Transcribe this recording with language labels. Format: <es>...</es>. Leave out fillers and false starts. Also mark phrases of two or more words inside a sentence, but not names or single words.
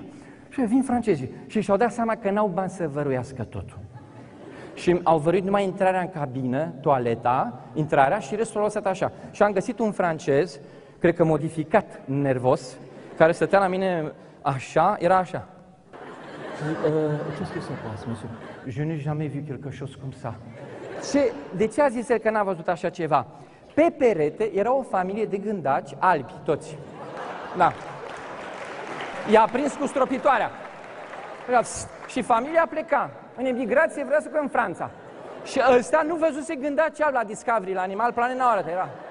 <ro>Și vin francezii. Și și-au dat seama că n-au bani să văruiască totul. Și au văruit numai intrarea în cabină, toaleta, intrarea și restul l-au lăsat așa. Și am găsit un francez, cred că modificat nervos, care stătea la mine așa, era așa.</ro> <fr>Qu'est-ce que ça passe, monsieur? Je n'ai jamais vu quelque chose comme ça.</fr> <ro>De ce a zis el că n-a văzut așa ceva? Pe perete era o familie de gândaci albi, toți. Da. I-a prins cu stropitoarea. Și familia pleca. În emigrație vrea să în Franța. Și ăsta nu văzuse gândaci albi la Discovery, la Animal Planet, n-au arătat, era.</ro>